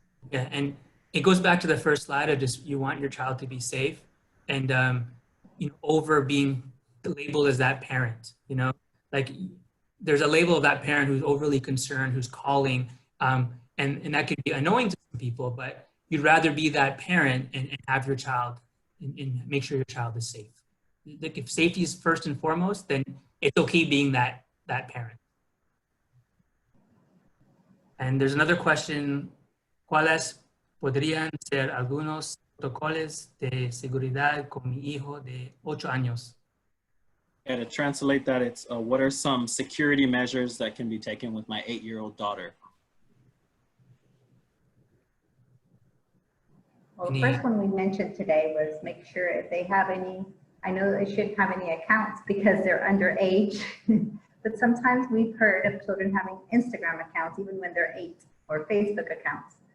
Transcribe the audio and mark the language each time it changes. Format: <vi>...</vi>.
<en>Yeah, and it goes back to the first slide of just, you want your child to be safe, and over being labeled as that parent, like there's a label of that parent who's overly concerned, who's calling, and that could be annoying to some people, but you'd rather be that parent and have your child and make sure your child is safe. Like, if safety is first and foremost, then it's okay being that parent. And there's another question:</en> <es>¿Cuáles podrían ser algunos protocolos de seguridad con mi hijo de 8 años?</es> <en>Yeah, to translate that, it's what are some security measures that can be taken with my 8-year-old daughter? Well, the first one we mentioned today was make sure if they have any, I know they shouldn't have any accounts because they're underage, but sometimes we've heard of children having Instagram accounts even when they're 8, or Facebook accounts.</en>